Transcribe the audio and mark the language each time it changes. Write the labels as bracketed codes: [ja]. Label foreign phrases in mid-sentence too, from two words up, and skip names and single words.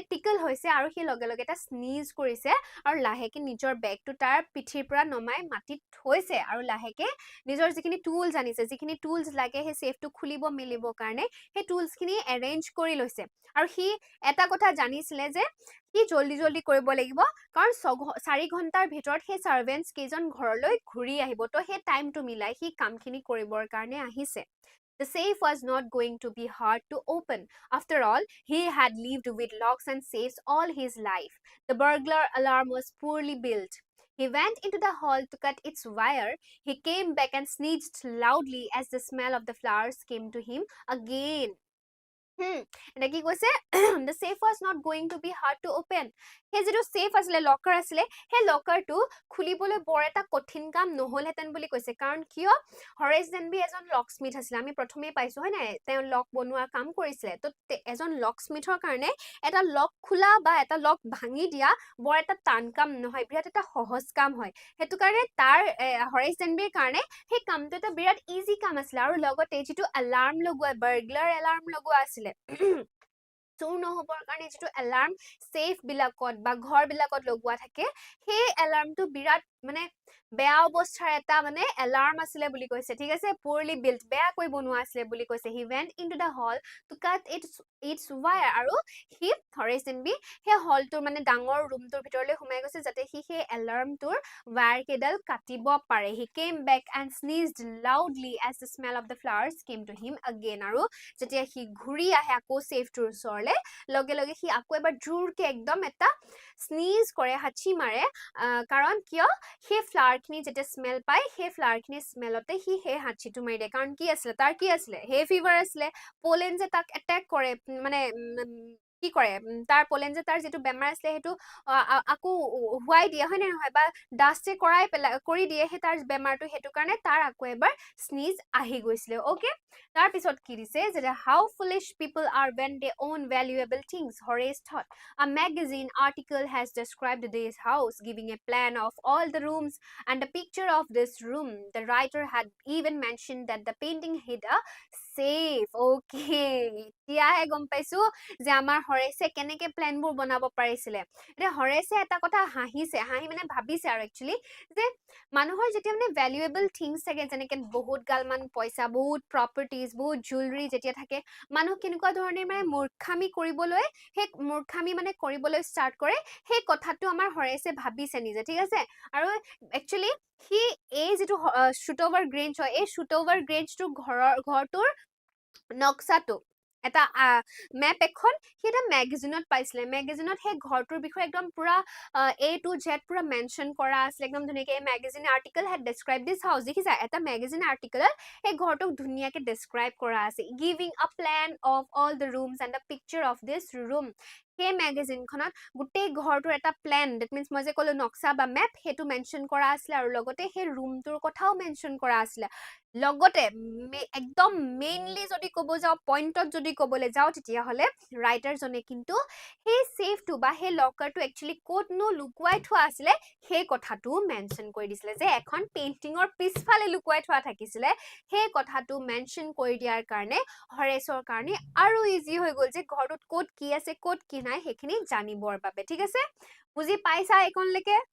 [as] টিকল হৈছে আৰু সেই লগে লগে এটা স্নিজ কৰিছে আৰু লাহেকে নিজৰ বেগটো তাৰ পিঠিৰ পৰা নমাই মাটিত থৈছে আৰু লাহেকে নিজৰ যিখিনি টুলছ আনিছে যিখিনি টুলছ লাগে সেই সেফটো খুলিব মিলিব কাৰণে সেই টুলছ খিনি এৰেঞ্জ কৰি লৈছে আৰু সি এটা কথা জানিছিলে যে কি জলদি কৰিব লাগিব কাৰণ 4 ঘণ্টাৰ ভিতৰত সেই সাৰ্ভেন্টস কেজন ঘৰলৈ ঘূৰি আহিব তো সেই টাইমটো মিলাই সি কামখিনি কৰিবৰ কাৰণে আহিছে [en] The safe was not going to be hard to open. After all, he had lived with locks and safes all his life. The burglar alarm was poorly built. He went into the hall to cut its wire. He came back and sneezed loudly as the smell of the flowers came to him again. [as] এটা কি কৈছে [en] the safe was not going to be hard to open [as] সেই যেটো safe আছিলে লকাৰ আছিলে সেই লকাৰটো খুলিবলৈ বৰ এটা কঠিন কাম নহলহেতেন বুলি কৈছে কাৰণ কিয় হৰেছ ডেনবি এজন লকস্মিথ আছিল আমি প্ৰথমেই পাইছো হয় নাই তেওঁ লক বনোৱা কাম কৰিছিলে তো এজন লকস্মিথৰ কাৰণে এটা লক খোলা বা এটা লক ভাঙি দিয়া বৰ এটা টান কাম নহয় বিৰাট এটা সহজ কাম হয় হেতু কাৰণে তাৰ হৰেছ ডেনবিৰ কাৰণে সেই কামটো এটা বিৰাট ইজি কাম আছিল আৰু লগতে যেটো এলাৰ্ম লগোৱা [en] burglar alarm [as] লগোৱা আছিল চুৰ নহবৰ কাৰণে যেটো এলাৰ্ম সেফ বিলাকত বা ঘৰ বিলাকত লগোৱা থাকে সেই এলাৰ্মটো বিৰাট মানে বেয়া অৱস্থাৰ এটা মানে এলাৰ্ম আছিলে বুলি কৈছে ঠিক আছে [en] poorly built [as] বেয়া কৈ বনোৱা আছিলে বুলি কৈছে [en] he went into the hall to cut its wire [as] আৰু he হৰেছ ডেনবি সেই হলটোৰ মানে ডাঙৰ ৰুমটোৰ ভিতৰলৈ সোমাই গৈছে যাতে সি সেই এলাৰ্মটোৰ wire কেডাল কাটিব পাৰে [en] he came back and sneezed loudly as the smell of the flowers came to him again [as] আৰু যেতিয়া সি ঘূৰি আহে আকৌ সেফটোৰ ওচৰলে লগে লগে সি আকৌ এবাৰ জোৰকে একদম এটা স্নিজ কৰে হাঁচি মাৰে কাৰণ কিয় সেই ফ্লাৱাৰখিনি যেতিয়া স্মেল পায় সেই ফ্লাৱাৰখিনি স্মেলতে সি সেই হাঁচিটো মাৰি দিয়ে কাৰণ কি আছিলে তাৰ কি আছিলে [en] hay fever [as] আছিলে পোলেন যে তাক এটেক কৰে মানে কি কৰে তাৰ পোলেন যে তাৰ যেটো বেমাৰ আছিলে হেতু আকৌ হোৱাই দিয়ে হয় নহয় বা ডাষ্টে কৰি দিয়ে সেই তাৰ বেমাৰটো হেতু কাৰণে তাৰ আকৌ এবাৰ স্নিজ আহি গৈছিলে ওকে তাৰ পিছত কি দিছে যে how [en] foolish people are when they own valuable things Horace thought a magazine article has described this house giving a plan of all the rooms and a picture of this room the writer had even mentioned that the painting hid a safe okay [as] এতিয়াহে গম পাইছো যে আমাৰ হৰেছে কেনেকে প্ল্যানবোৰ বনাব পাৰিছিলে এতিয়া হৰেছে এটা কথা হাঁহিছে হাঁহি মানে ভাবিছে আৰু একচুয়ালি যে মানুহৰ যেতিয়া মানে [en] valuable things [as] থাকে যেনেকে বহুত গালমান পইচা বহুত প্ৰপাৰ্টিজ বহুত জুৱেলাৰী যেতিয়া থাকে মানুহ কেনেকুৱা ধৰণে মানে মূৰ্খামি কৰিবলৈ সেই মূৰ্খামি মানে কৰিবলৈ ষ্টাৰ্ট কৰে সেই কথাটো আমাৰ হৰেছে ভাবিছে নিজে ঠিক আছে আৰু একচুয়ালি হি এই যেটো শুট ওভাৰ গ্ৰেঞ্জ হয় এই শুট ওভাৰ গ্ৰেঞ্জটো ঘৰটোৰ নক্সাটো এটা মেপ এখন এটা মেগাজিনত পাইছিলে মেগাজিনত সেই ঘৰটোৰ বিষয়ে একদম পুৰা A to Z পুৰা মেনশন কৰা আছে একদম ধুনিয়াকে এই [en] magazine article had described this house [as] দেখিছা এটা মেগাজিন আৰ্টিকলত এই ঘৰটোক ধুনিয়াকে ডেসক্ৰাইব কৰা আছে [en] giving a plan of all the rooms and a picture of this room [as] সেই মেগাজিনখনত গোটেই ঘৰটোৰ এটা প্ল্যান [en] that means [as] মই যে কলো নক্সা বা মেপ হেতু মেনশন কৰা আছিল আৰু লগতে সেই ৰুমটোৰ কথাও মেনশন কৰা আছিল লগতে একদম মেইনলি যদি ক'ব যাওঁ পইণ্টত যদি ক'বলৈ যাওঁ তেতিয়াহ'লে ৰাইটাৰজনে কিন্তু সেই ছেফটো বা সেই লকাৰটো একচুৱেলি ক'তনো লুকুৱাই থোৱা আছিলে সেই কথাটো মেনশ্যন কৰি দিছিলে যে এখন পেইণ্টিঙৰ পিছফালে লুকুৱাই থোৱা থাকিছিলে সেই কথাটো মেনশ্যন কৰি দিয়াৰ কাৰণে হৰেছৰ কাৰণে আৰু ইজি হৈ গ'ল যে ঘৰটোত ক'ত কি আছে ক'ত কি নাই সেইখিনি জানিবৰ বাবে ঠিক আছে বুজি পাইছা এইকণলৈকে